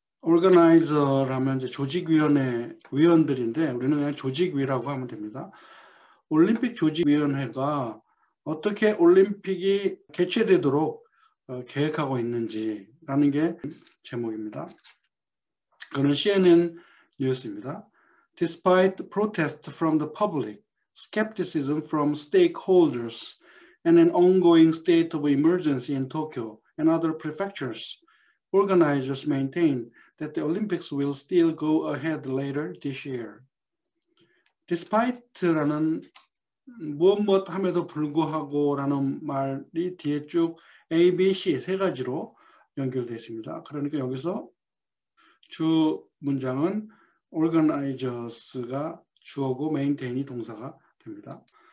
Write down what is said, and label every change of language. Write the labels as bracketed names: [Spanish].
[Korean] Organizer라면 이제 조직위원회 위원들인데 우리는 그냥 조직위라고 하면 됩니다. 올림픽 조직위원회가 어떻게 올림픽이 개최되도록 계획하고 있는지라는 게 제목입니다. 그는 CNN 뉴스입니다. [English] Despite protests from the public, skepticism from stakeholders, and an ongoing state of emergency in Tokyo and other prefectures, organizers maintain that the Olympics will still go ahead later this year. [Korean] Despite라는 무엇 함에도 불구하고라는 말이 뒤에 쭉 A, B, C 세 가지로 연결되어 있습니다. 그러니까 여기서 주 문장은 organizers가 주어고 maintain이 동사가 됩니다.